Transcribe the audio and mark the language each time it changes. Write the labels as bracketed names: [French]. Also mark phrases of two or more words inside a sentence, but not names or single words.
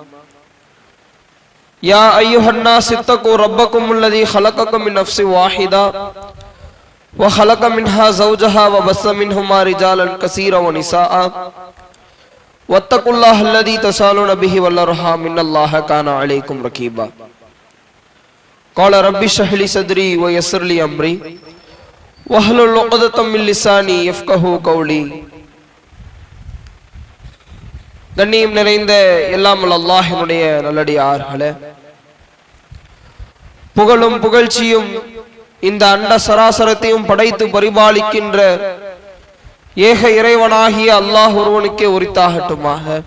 [Arabic] يا أيها الناس اتقوا ربكم الذي خلقكم من نفس واحدة وخلق منها زوجها وبث منهما رجالا كثيرا ونساء واتقوا الله الذي تسالون به والأرحام إن الله كان عليكم رقيبا. قال رب اشرح لي صدري ويسر لي أمري واحلل عقدة من لساني يفقهوا قولي. [Tamil] கண்ணியம் நிறைந்த எல்லாம் அல்லாஹ்வினுடைய நல்லடியார்களே, புகழும் புகழ்ச்சியும் இந்த அண்ட சராசரத்தையும் படைத்து பரிபாலிக்கின்ற ஏக இறைவனாகிய அல்லாஹ் ஒருவனுக்கே உரித்தாகட்டுமாக.